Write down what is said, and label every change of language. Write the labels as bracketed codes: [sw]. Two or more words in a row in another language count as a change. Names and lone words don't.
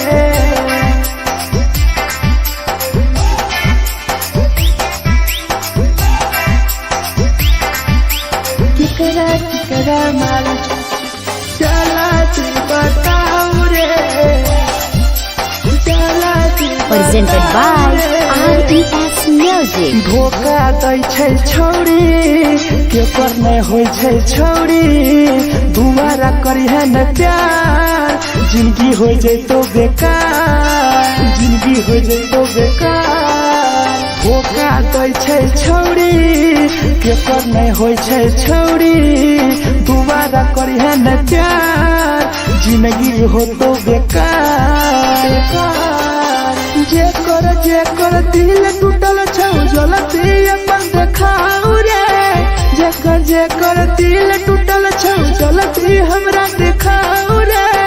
[anp] केकरा माल जला दी बताऊ रे जला दी [en] Presented by RES Music. [anp] धोखा दै छै छौरी के पर नहीं होय छै छौरी दुबारा करिहे न प्यार जिंदगी हो जैतो बेकार जिंदगी हो जैतो बेकार धोखा दै छै छौरी केकर नहीं होय छै छौरी दोबारा करिहे न प्यार जिंदगी हो तो बेकार जेकर दिल टूटल छौ जलती अपन देखाऊ रे जेकर दिल टूटल छौ जलती हमरा देखाऊ रे